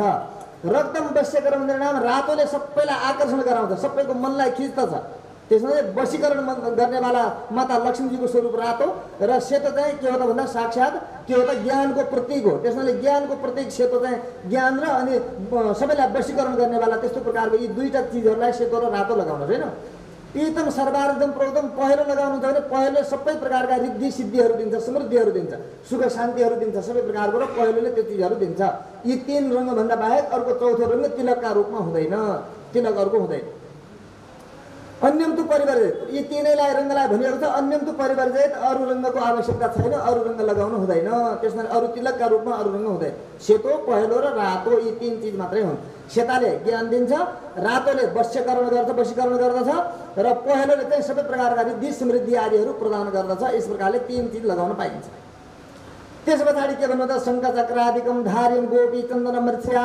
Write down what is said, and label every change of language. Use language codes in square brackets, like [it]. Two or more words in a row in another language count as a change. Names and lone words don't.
[sa] रक्तम वश्यकरण नाम, [ne] रातोले सबैलाई आकर्षण गराउँछ, सबैको मनलाई खिच्दछ। त्यसमा वशीकरण गर्नेवाला माता लक्ष्मीजीको स्वरूप रातो र सेतो चाहिँ के हो त भन्दा साक्षात् के हो त ज्ञानको प्रतीक हो। त्यसमाले ज्ञानको प्रतीक सेतो चाहिँ ज्ञान र अनि सबैलाई वशीकरण गर्नेवाला त्यस्तो प्रकारको यी दुईटा चिजहरूलाई सेतो र रातो लगाउनुहोस् होइन। [sa] पीतम सर्वार्धम प्रोक्तम। [ne] पहेँलो लगाउनुहुन्छ भने पहेँलो सबै प्रकारका रिद्धि सिद्धिहरू दिन्छ, समृद्धिहरू दिन्छ, सुख शान्तिहरू दिन्छ, सबै प्रकारको र पहेँलोले त्यो चिजहरू दिन्छ। यी 3 रङ्गभन्दा बाहेक अर्को चौथो रङ्ग तिलकका रूपमा हुँदैन, तिलक अर्को हुँदैन। [sa] अन्यम तु परिवर्जित। [ne] यी 3लाई रङ्गलाई भनिएको छ [sa] अन्यम तु परिवर्जित, [ne] अरू रङ्गको आवश्यकता छैन, अरू रङ्ग लगाउनु हुँदैन। त्यसमा अरू तिलकका रूपमा अरू रङ्ग हुँदैन। सेतो पहेँलो र रातो यी 3 चिज मात्रै हुन्। सेताले ज्ञान दिन्छ, रातोले वशीकरण गर्दछ र पहेँलोले चाहिँ सबै प्रकारका रिद्धि समृद्धि आदिहरू प्रदान गर्दछ। यस प्रकारले 3 चिज लगाउन पाइन्छ। त्यस पछाडि के भन्नु त [sa] शङ्खचक्रादिकम धार्यम गोपी चन्दन मृत्स्या।